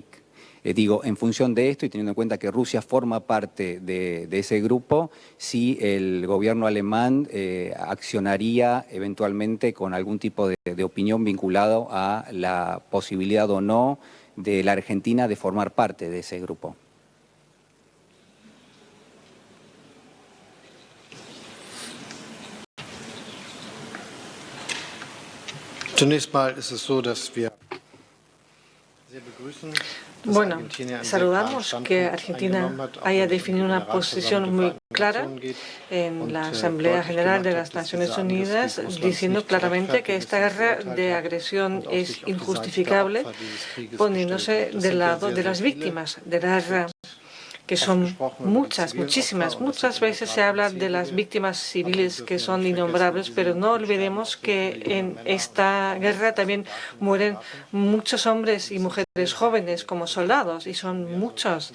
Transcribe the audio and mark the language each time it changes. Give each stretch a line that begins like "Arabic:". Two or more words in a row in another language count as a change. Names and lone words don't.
Spanish: Digo, en función de esto y teniendo en cuenta que Rusia forma parte de ese grupo, si el gobierno alemán accionaría eventualmente con algún tipo de opinión vinculado a la posibilidad o no de la Argentina de formar parte de ese grupo.
German: Zunächst mal ist es so, dass wir sehr begrüßen, dass
Spanish: Bueno,
German: Argentina einen sehr klaren
Spanish: saludamos
German: Standpunkt
Spanish: que Argentina
German: eingenommen hat, auch
Spanish: haya
German: wenn es
Spanish: definido
German: um
Spanish: una
German: den Rat der
Spanish: posición
German: Versammlung
Spanish: muy
German: der Vereinten
Spanish: clara
German: Nationen geht
Spanish: en la
German: und
Spanish: Asamblea
German: deutlich
Spanish: General de
German: gemacht
Spanish: las
German: hat, dass
Spanish: Naciones
German: dieser
Spanish: Unidas,
German: Angriffskrieg Russlands
Spanish: diciendo
German: nicht
Spanish: claramente que
German: gerechtfertigt
Spanish: esta
German: ist,
Spanish: guerra
German: verurteilt
Spanish: de
German: hat
Spanish: agresión
German: und auch
Spanish: es
German: sich auf die Seite der
Spanish: injustificable,
German: Opfer dieses Krieges
Spanish: poniéndose
German: gestellt hat. Das
Spanish: del
German: sind ja
Spanish: lado
German: sehr,
Spanish: de
German: sehr
Spanish: las
German: viele.
Spanish: víctimas de la guerra, que son muchas, muchísimas. Muchas veces se habla de las víctimas civiles que son innombrables, pero no olvidemos que en esta guerra también mueren muchos hombres y mujeres jóvenes como soldados, y son muchos.